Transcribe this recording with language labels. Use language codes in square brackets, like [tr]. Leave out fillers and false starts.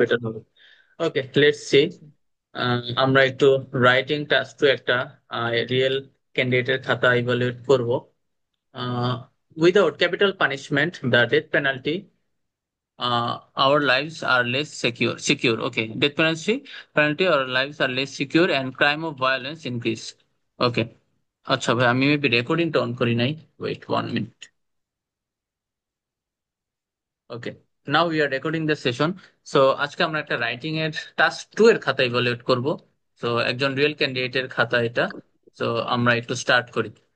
[bn] Better হবে। [en] Okay, let's see. [bn] আমরা একটু রাইটিং টাস্ক টু একটা রিয়েল ক্যান্ডিডেটের খাতা ইভালুয়েট করব। [en] Without capital punishment, the death penalty, our lives are less secure. Okay, death penalty our lives are less secure and crime of violence increase. Okay. [bn] আচ্ছা ভাই, আমি maybe রেকর্ডিংটা on করি নাই। [en] Wait 1 মিনিট। Okay, now we are recording the session. [bn] So আজকে আমরা একটা writing এর task two এর খাতা ইভালুয়েট করব। সো একজন রিয়েল ক্যান্ডিডেটের খাতা এটা। সো আমরা একটু স্টার্ট করি।